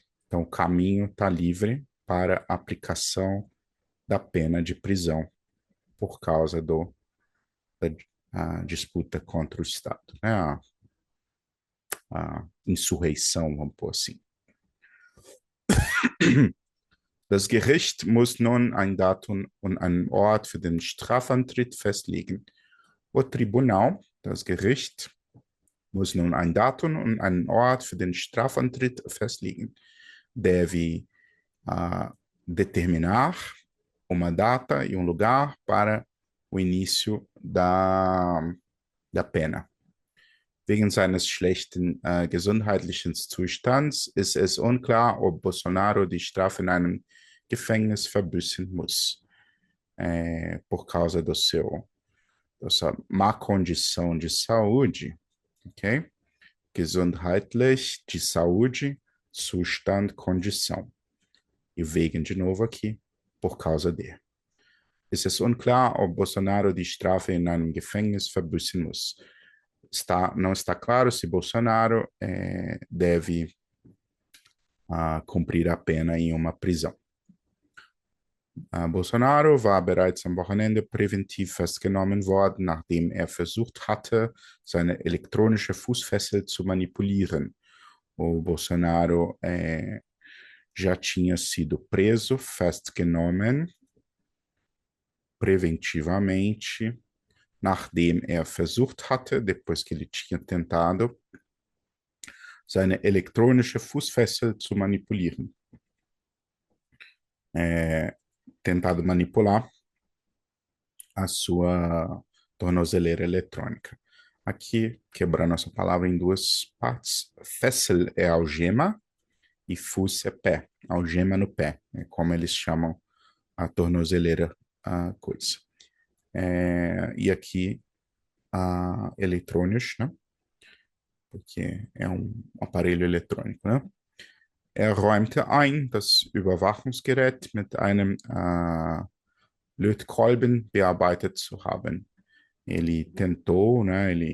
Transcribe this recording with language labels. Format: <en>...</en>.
<pt>Então, o caminho está livre para a aplicação da pena de prisão por causa da disputa contra o Estado, né, a insurreição, vamos pôr assim.</pt> <de>Das Gericht muss nun ein Datum und einen Ort für den Strafantritt festlegen.</de> <pt>O Tribunal,</pt> <de>das Gericht, muss nun ein Datum und einen Ort für den Strafantritt festlegen.</de> <pt>Deve determinar uma data e lugar para o início da pena.</pt> <de>Wegen seines schlechten gesundheitlichen Zustands ist es unklar, ob Bolsonaro die Strafe in einem Gefängnis verbüßen muss.</de> <pt>Por causa da sua má condição de saúde, ok? Gesundheitlich, de saúde, Zustand, condição. E wegen de novo aqui, por causa de.</pt> <de>Es ist unklar, ob Bolsonaro die Strafe in einem Gefängnis verbüßen muss.</de> <pt>Não está claro se Bolsonaro deve cumprir a pena em uma prisão.</pt> <de>Bolsonaro war bereits am Wochenende präventiv festgenommen worden, nachdem er versucht hatte, seine elektronische Fußfessel zu manipulieren.</de> <pt>O Bolsonaro já tinha sido preso, festgenommen, preventivamente,</pt> <de>nachdem er versucht hatte,</de> <pt>depois que ele tinha tentado,</pt> <de>seine elektronische Fußfessel zu manipulieren.</de> <pt>Tentado manipular a sua tornozeleira eletrônica. Aqui, quebrando essa palavra em duas partes, Fessel é algema e Fuß é pé, algema no pé, é como eles chamam a tornozeleira, a coisa. E aqui, eletrônicos, né? Porque é aparelho eletrônico, né?</pt> <de>Räumte ein, das Überwachungsgerät mit einem Lötkolben bearbeitet zu haben.</de> <pt>Ele tentou, né?</pt>